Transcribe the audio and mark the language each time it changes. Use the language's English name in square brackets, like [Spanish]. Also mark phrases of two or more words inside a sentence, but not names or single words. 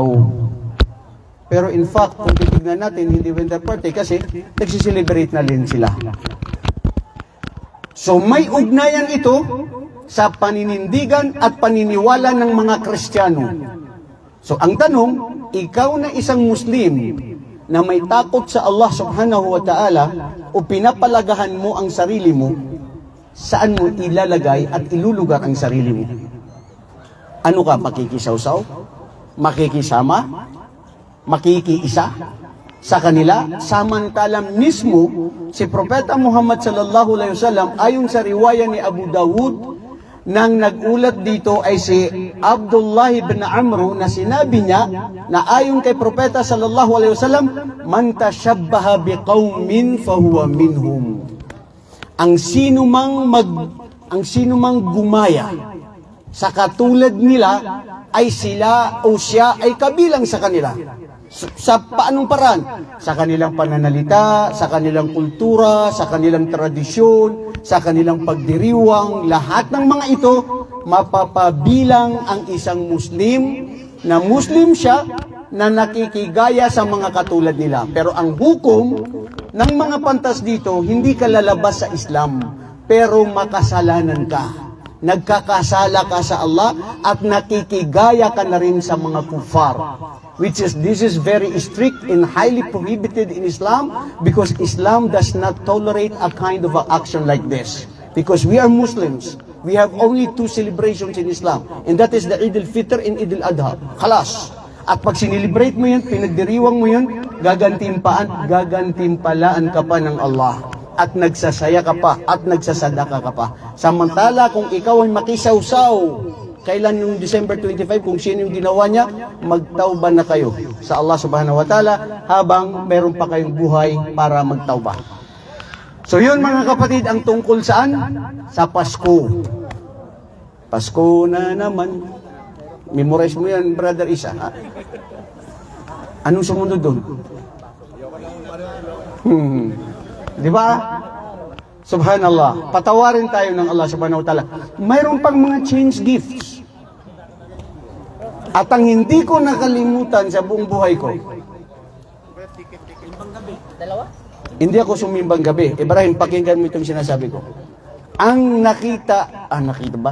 [Filipino] Pero in fact, kung titignan natin, hindi [English] winter party [Filipino] kasi nagsiselebrate na din sila. So may ugnayan ito sa paninindigan at paniniwala ng mga Kristiyano. So ang tanong, ikaw na isang Muslim na may takot sa Allah [Arabic] سبحانه وتعالى [Filipino] o pinapalagahan mo ang sarili mo, saan mo ilalagay at ilulugar ang sarili mo? Ano ka, makikisawsaw? Makikisama? Makikiisa sa kanila? Samantalang mismo si Propeta Muhammad [Arabic] صلى الله عليه وسلم [Filipino] ayon sa riwaya ni Abu Dawud, nang nagulat dito ay si Abdullah ibn Amr na sinabi niya na ayon kay Propeta [Arabic] صلى الله عليه وسلم من تشبه بقوم فهو منهم. [Filipino] Ang sino mang gumaya sa katulad nila ay sila o siya ay kabilang sa kanila. Sa paanong paraan? Sa kanilang pananalita, sa kanilang kultura, sa kanilang tradisyon, sa kanilang pagdiriwang, lahat ng mga ito, mapapabilang ang isang Muslim na Muslim siya na nakikigaya sa mga katulad nila. Pero ang hukom ng mga pantas dito, hindi ka lalabas sa Islam, pero makasalanan ka. Nagkakasala ka sa Allah at nakikigaya ka na rin sa mga kufar. [English] This is very strict and highly prohibited in Islam because Islam does not tolerate a kind of action like this. Because we are Muslims, we have only two celebrations in Islam, and that is the Eid al-Fitr and Eid al-Adha. Khalas. [Filipino] At pag sinilibrate mo yun, pinagdiriwang mo yun, gagantimpalaan ka pa ng Allah. At nagsasaya ka pa, at nagsasadaka ka pa. Samantala, kung ikaw ay makisawsaw, kailan yung December 25, kung sino yung ginawa niya, magtauba na kayo sa Allah [Arabic] سبحانه وتعالى [Filipino] habang meron pa kayong buhay para magtauba. So yun mga kapatid, ang tungkol saan? Sa Pasko. Pasko na naman. Memorize mo yan, Brother Isa. Ha? Anong sumunod doon? Di ba? Subhanallah. Patawarin tayo ng Allah [Arabic] سبحانه وتعالى. [Filipino] Mayroon pang mga [English] change gifts. [Filipino] At ang hindi ko nakalimutan sa buong buhay ko, hindi ako sumimbang gabi. Ibrahim, pakinggan mo itong sinasabi ko. Ang nakita ba?